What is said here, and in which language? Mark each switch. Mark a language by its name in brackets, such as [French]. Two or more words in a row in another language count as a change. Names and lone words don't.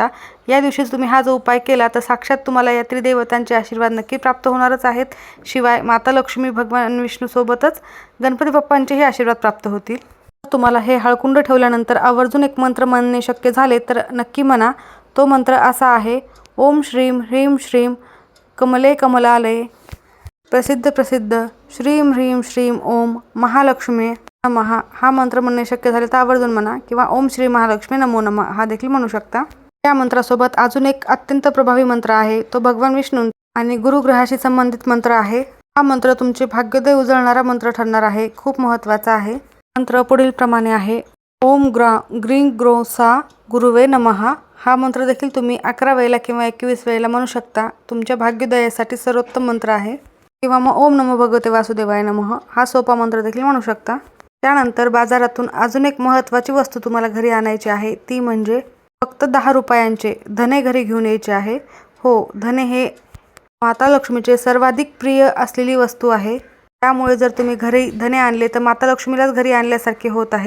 [Marathi] या दिवशी तुम्ही हा जो उपाय केला तर साक्षात तुम्हाला या त्रिदेवतांचे आशीर्वाद नक्की प्राप्त होणारच आहेत. शिवाय माता लक्ष्मी, भगवान विष्णूसोबतच गणपती बाप्पांचेही आशीर्वाद प्राप्त होतील. तुम्हाला हे हळकुंड ठेवल्यानंतर आवर्जून एक मंत्र म्हणणे शक्य झाले तर नक्की म्हणा. तो मंत्र असा आहे, [Sanskrit] ओम श्रीम ह्रीम श्रीम कमले कमलालये प्रसिद्ध प्रसिद्ध श्रीम ह्रीम श्रीम ओम महालक्ष्मी नमः. [Marathi] हा मंत्र म्हणणे शक्य झाले तर आवर्जून म्हणा किंवा [Sanskrit] ओम श्री महालक्ष्मी नमो नमः [Marathi] हा देखील म्हणू शकता. या मंत्रासोबत अजून एक अत्यंत प्रभावी मंत्र आहे, तो भगवान विष्णू आणि गुरुग्रहाशी संबंधित मंत्र आहे. हा मंत्र तुमचे भाग्योदय उजळणारा मंत्र ठरणार आहे. खूप महत्त्वाचा आहे. मंत्र पुढील प्रमाणे आहे. [Sanskrit] ओम ग्रीं ग्रो सा गुरुवे नमः. [Marathi] हा मंत्र देखील तुम्ही 11 वेळेला किंवा 21 वेळेला म्हणू शकता. तुमच्या भाग्योदयासाठी सर्वोत्तम मंत्र आहे. किंवा मग [Sanskrit] ओम नमो भगवते वासुदेवाय नमः [Marathi] हा सोपा मंत्र देखील म्हणू शकता. त्यानंतर बाजारातून अजून एक महत्त्वाची वस्तू तुम्हाला घरी आणायची आहे. ती म्हणजे फक्त 10 रुपयांचे धने घरी घेऊन यायचे आहे. हो, धने हे माता लक्ष्मीचे सर्वाधिक प्रिय असलेली वस्तू आहे. त्यामुळे जर तुम्ही घरी धने आणले तर माता लक्ष्मीलाच घरी आणल्यासारखे होत आहे.